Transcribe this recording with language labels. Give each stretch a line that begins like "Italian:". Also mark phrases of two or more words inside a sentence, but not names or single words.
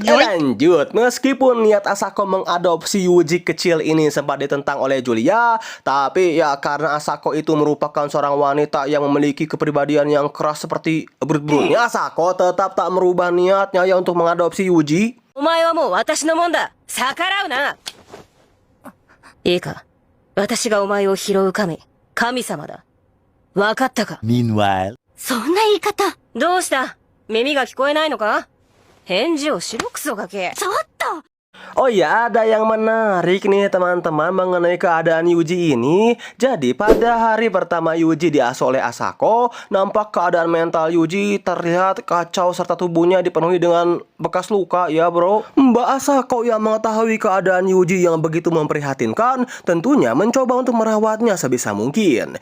Indonesian: Lanjut, meskipun niat Asako mengadopsi Yuji kecil ini sempat ditentang oleh Julia, tapi ya karena Asako itu merupakan seorang wanita yang memiliki kepribadian yang keras seperti Brut-brutnya, Asako tetap tak merubah niatnya ya untuk mengadopsi Yuji.
Japanese: お前はもう私のもんだ。逆らうな。いいか、私がお前を拾う神様だ。わかったか。
Indonesian: Meanwhile,
Japanese: そんな言い方。どうした？耳が聞こえないのか？返事をしろクソガキ。ちょっと。
Indonesian: Oh ya, ada yang menarik nih teman-teman mengenai keadaan Yuji ini. Jadi pada hari pertama Yuji diasuh oleh Asako, nampak keadaan mental Yuji terlihat kacau serta tubuhnya dipenuhi dengan bekas luka ya bro. Mbak Asako yang mengetahui keadaan Yuji yang begitu memprihatinkan, tentunya mencoba untuk merawatnya sebisa mungkin.